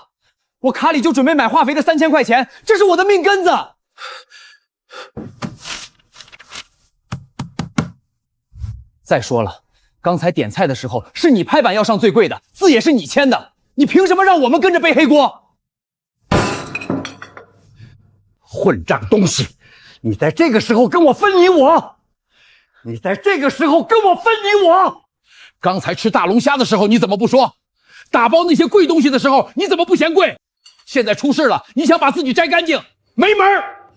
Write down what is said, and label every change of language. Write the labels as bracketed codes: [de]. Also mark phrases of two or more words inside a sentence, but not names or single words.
[zh] 我卡裡就準備買化肥的3000塊錢，這是我的命根子。再說了，剛才點菜的時候是你拍板要上最貴的，字也是你簽的，你憑什麼讓我們跟着背黑鍋？混賬東西！你在這個時候跟我分你我！你在這個時候跟我分你我！剛才吃大龍蝦的時候你怎麼不說？打包那些貴東西的時候你怎麼不嫌貴？現在出事了，你想把自己摘乾淨，沒門兒！